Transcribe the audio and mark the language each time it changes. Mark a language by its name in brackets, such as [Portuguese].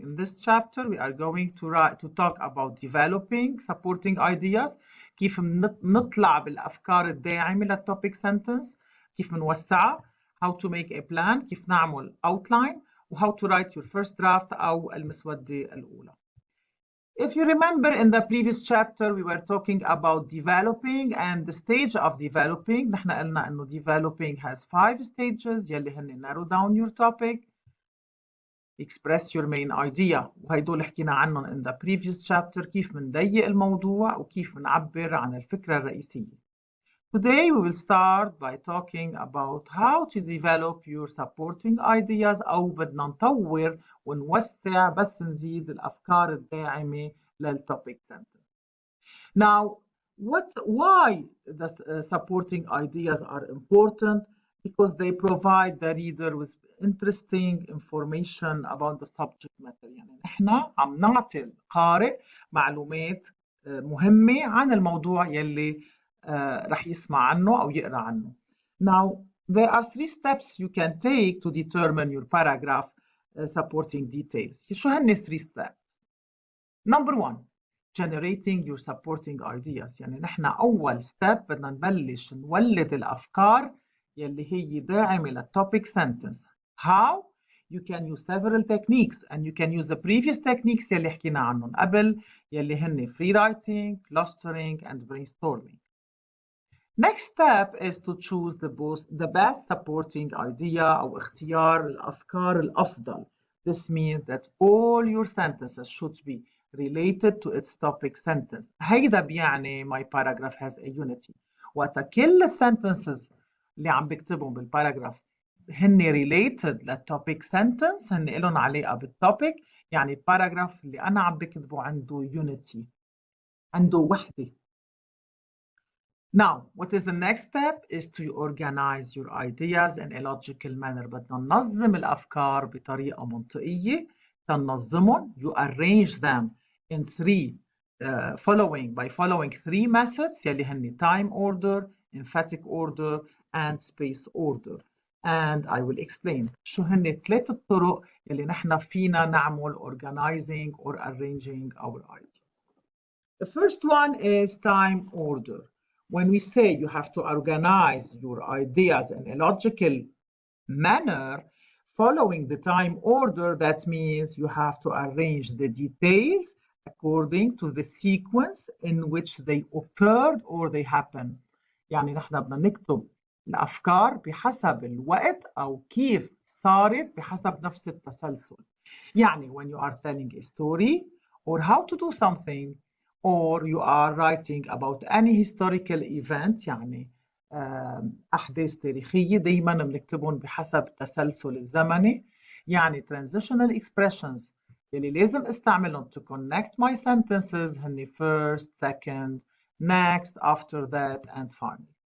[English] In this chapter we are going to talk about developing supporting ideas, [Arabic] كيف نطلع بالأفكار الداعمة للtopic sentence، كيف نوسعها، [English] how to make a plan، [Arabic] كيف نعمل [English] outline، و how to write your first draft [Arabic] أو المسودة الأولى. [English] If you remember in the previous chapter we were talking about developing and the stage of developing. [Arabic] نحن قلنا إنه [English] developing has 5 stages [Arabic] يلي هن [English] narrow down your topic, express your main idea، [Arabic] وهيدول حكينا عنهم [English] in the previous chapter، [Arabic] كيف منضيق الموضوع وكيف منعبر عن الفكرة الرئيسية. [English] Today we will start by talking about how to develop your supporting ideas، [Arabic] أو بدنا نطور ونوسع بس نزيد الأفكار الداعمة للtopic sentence. [English] Now, why the supporting ideas are important? Because they provide the reader with interesting information about the subject matter. [Arabic] يعني نحن عم نعطي القارئ معلومات مهمة عن الموضوع يلي رح يسمع عنه أو يقرأ عنه. [English] Now, there are 3 steps you can take to determine your paragraph supporting details. [Arabic] شو هن [English] 3 steps؟ Number 1, generating your supporting ideas. [Arabic] يعني نحن أول step بدنا نبلش نولد الأفكار يلي هي داعمة للtopic sentence. [English] How? You can use several techniques, and you can use the previous techniques [Arabic] يلي حكينا عنهم قبل يلي هن [English] free writing, clustering, and brainstorming. Next step is to choose the best supporting idea [Arabic] أو اختيار الأفكار الأفضل. [English] This means that all your sentences should be related to its topic sentence. [Arabic] هيدا بيعني [English] my paragraph has a unity. [Arabic] وقت كل sentences اللي عم بكتبهم بالباراجراف هن related للtopic sentence، هن لهم علاقة بالtopic، يعني الباراجراف اللي أنا عم بكتبه عنده unity، عنده وحدة. [English] Now, what is the next step is to organize your ideas in a logical manner. [Arabic] بدنا ننظم الأفكار بطريقة منطقية. تنظمهم، [English] you arrange them in 3 by following 3 methods [Arabic] يلي هن [English] time order, emphatic order, and space order. And I will explain [Arabic] شو هن 3 الطرق يلي نحن فينا نعمل [English] organizing or arranging our ideas. The first one is time order. When we say you have to organize your ideas in a logical manner, following the time order, that means you have to arrange the details according to the sequence in which they occurred or they happen. [Arabic] يعني نحن بدنا نكتب الأفكار بحسب الوقت أو كيف صارت بحسب نفس التسلسل. [English] يعني when you are telling a story or how to do something, or you are writing about any historical event، [Arabic] يعني أحداث تاريخية دايما بنكتبهم بحسب التسلسل الزمني. [English] يعني transitional expressions [Arabic] يلي لازم استعملهم [English] to connect my sentences هني first, second, next, after that, and finally.